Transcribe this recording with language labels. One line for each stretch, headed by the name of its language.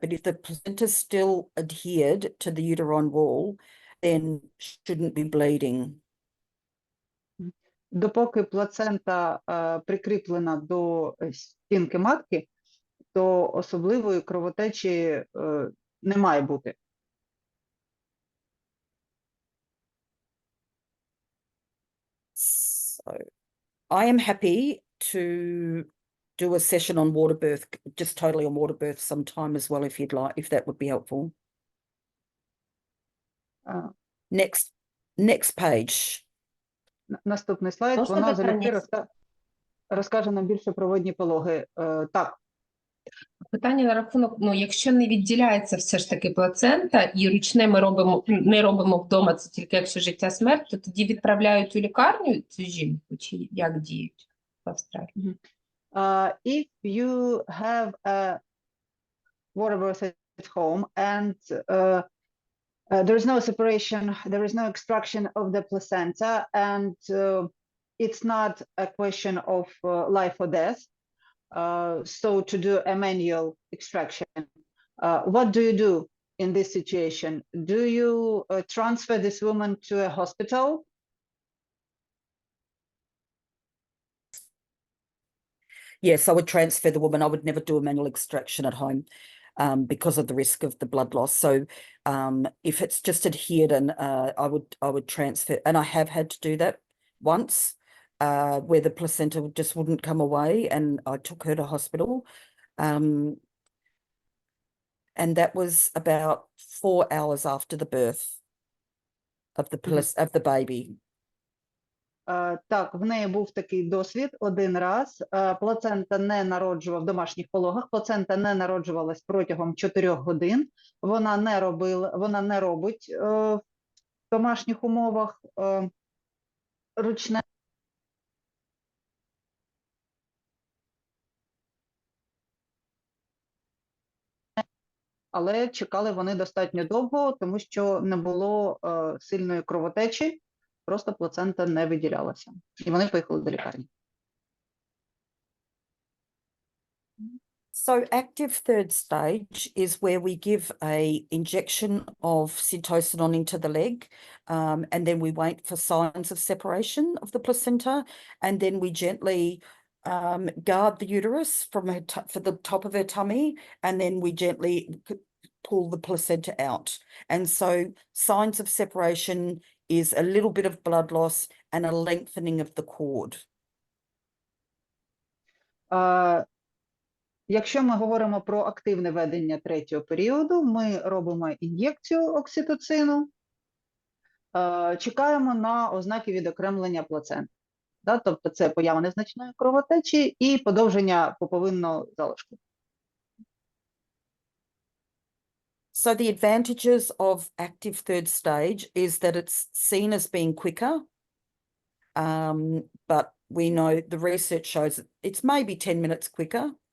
English: But if the placenta's still adhered to the uterine wall, then shouldn't be bleeding.
Ukrainian: Допоки плацента прикріплена до стінки матки, то особливої кровотечі не має бути.
English: So I am happy to do a session on water birth, just totally on water birth sometime as well, if you'd like, if that would be helpful. Next page.
Ukrainian: Наступний слайд, Можна воно залюбки питання? розкаже нам більше про водні пологи. Так. Питання на рахунок, якщо не відділяється все ж таки плацента і ручне не робимо вдома, це тільки якщо життя-смерть, то тоді відправляють у лікарню цю жінку, чи як діють в Австралії?
English: If you have a water birth at home and there is no separation, there is no extraction of the placenta, and it's not a question of life or death, so to do a manual extraction, what do you do in this situation? Do you transfer this woman to a hospital? Yes, I would transfer the woman. I would never do a manual extraction at home because of the risk of the blood loss. So if it's just adhered, and I would transfer, and I have had to do that once. Where the placenta just wouldn't come away, and I took her to hospital. And that was about 4 hours after the birth of the baby.
Ukrainian: Так, в неї був такий досвід один раз. Плацента не народжувала в домашніх пологах, плацента не народжувалась протягом 4 годин. Вона не робить в домашніх умовах ручне. Але чекали вони достатньо довго, тому що не було сильної кровотечі. просто плацента не виділялася. І вони поїхали до лікарні.
English: So active third stage is where we give a injection of syntocinon into the leg, and then we wait for signs of separation of the placenta, and then we gently guard the uterus from her for the top of her tummy, and then we gently pull the placenta out. And so signs of separation is a little bit of blood loss and a lengthening of the cord.
Ukrainian: Якщо ми говоримо про активне ведення третього періоду, ми робимо ін'єкцію окситоцину, чекаємо на ознаки відокремлення плаценти. Да? Тобто це поява незначної кровотечі і подовження пуповинного залишку.
English: So the advantages of active third stage is that it's seen as being quicker, but we know the research shows that it's maybe 10 minutes quicker.